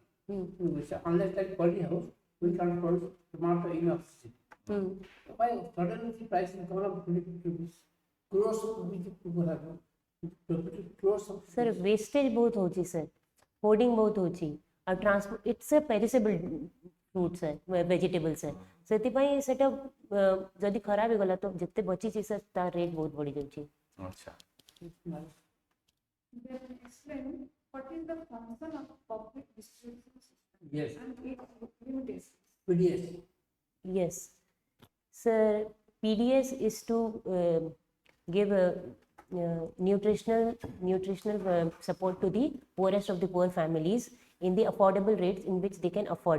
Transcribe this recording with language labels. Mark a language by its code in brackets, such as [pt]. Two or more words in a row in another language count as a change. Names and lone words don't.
[en] Unless like poly house, we can't produce tomato enough. Why suddenly the price is gone up 20 rupees? Crores of people have. Crores of. Sir, wastage [or] ବହୁତ ହୋଚି [en] sir, hoarding [or] ବହୁତ ହୋଚି, [en] और transport it's a perishable fruit sir, vegetable sir. [or] ସେଥିପାଇଁ ସେଟା ଯଦି ଖରାପ ହେଇଗଲା ତ ଯେତେ ବଚିଛି sir ତା rate ବହୁତ ବଢି ଯାଉଛି. [hi] अच्छा [en] Then explain what is the function of public distribution system Yes. and its limitations. PDS. Yes. Sir, PDS is to give nutritional support to the poorest of the poor families in the affordable rates in which they can afford.